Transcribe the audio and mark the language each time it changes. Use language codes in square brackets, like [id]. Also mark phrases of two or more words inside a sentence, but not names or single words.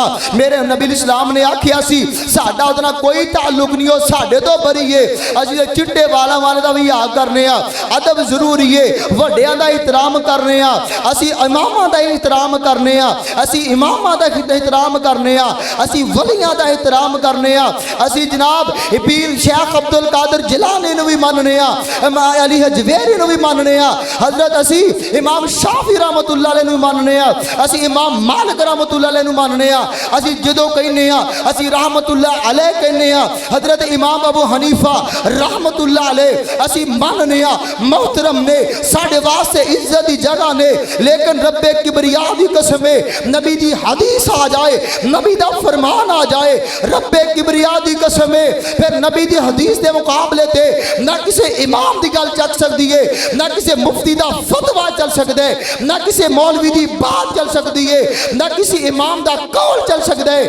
[pa] ਮੇਰੇ ਨਬੀ ਇਸਲਾਮ ਨੇ ਆਖਿਆ ਸੀ ਸਾਡਾ ਉਹਦੇ ਨਾਲ ਕੋਈ ਤਅੱਲੁਕ ਨਹੀਂ, ਹੋ ਸਾਡੇ ਤੋ ਬਰੀ ਹੈ। ਅਸੀ ਚਿੱਟੇ ਵਾਲਾਂ ਵਾਲੇ ਦਾ ਭੀ ਯਾਦ ਕਰਨੇ ਆ, ਅਦਬ ਜ਼ਰੂਰੀ ਹੈ, ਵੱਡਿਆਂ ਦਾ ਏਹਤਰਾਮ ਕਰਨੇ ਆ, ਅਸੀ ਇਮਾਮਾਂ ਦਾ ਏਹਤਰਾਮ ਕਰਨੇ ਆ, ਅਸੀ ਇਮਾਮਾਂ ਦਾ ਏਹਤਰਾਮ ਕਰਨੇ ਆ, ਅਸੀ ਵਲੀਆਂ ਦਾ ਏਹਤਰਾਮ ਕਰਨੇ ਆ, ਅਸੀ ਜਨਾਬ ਪੀਰ ਸ਼ੇਖ਼ ਅਬਦੁਲ ਕਾਦਿਰ ਜੀਲਾਨੀ ਨੂੰ ਭੀ ਮੰਨਣੇ ਆ, ਅਲੀ ਹਜਵੇਰੀ ਨੂੰ ਭੀ ਮੰਨਣੇ ਆ, ਹਜ਼ਰਤ ਅਸੀ ਇਮਾਮ ਸ਼ਾਫ਼ੀ [ar] رحمة الله عليه [pa] ਨੂੰ ਮੰਨਣੇ ਆ, ਅਸੀ ਇਮਾਮ ਮਾਲਿਕ [ar] رحمة الله عليه [pa] ਨੂੰ ਮੰਨਣੇ ਆ। ਅਸੀ ਜਦੋਂ ਕਹਿਣੇ ਆ ਅਸੀ [ar] رحمة الله عليه [pa] ਕਹਿਣੇ ਆ, ਹਜ਼ਰਤ ਇਮਾਮ ਅਬੂ ਹਨੀਫ਼ਾ [ar] رحمة الله عليه [pa] ਅਸੀ ਮੰਨਣੇ ਆ। ਮੋਹਤਰਮ ਨੇ ਸਾਡੇ ਵਾਸਤੇ ਇੱਜ਼ਤ ਦੀ ਜਗ੍ਹਾ ਨੇ, ਲੇਕਿਨ ਰੱਬੇ ਕਿਬਰੀਆ ਦੀ ਕਸਮ ਹੈ, ਨਬੀ ਦੀ ਹਦੀਸ ਆ ਜਾਏ, ਨਬੀ ਦਾ ਫ਼ਰਮਾਨ ਆ ਜਾਏ, ਰੱਬੇ ਕਿਬਰੀਆ ਦੀ ਕਸਮ ਹੈ, ਫਿਰ ਨਬੀ ਦੀ ਹਦੀਸ ਦੇ ਮੁਕਾਬਲੇ ਤੇ ਨਾ ਕਿਸੇ ਇਮਾਮ ਦੀ ਗੱਲ ਚੱਲ ਸਕਦੀ ਹੈ, ਨਾ ਕਿਸੇ ਮੁਫ਼ਤੀ ਦਾ ਫ਼ਤਵਾ ਚੱਲ ਸਕਦਾ ਹੈ, ਨਾ ਕਿਸੇ ਮੌਲਵੀ ਦੀ ਬਾਤ ਚੱਲ ਸਕਦੀ ਹੈ, ਨਾ ਕਿਸੇ ਇਮਾਮ ਦਾ ਕੌਲ ਚੱਲ ਸਕਦਾ ਹੈ, ना किसी मौलवी दी बात चल सकदी है, ना किसी इमाम दा कौल चल सकदा है।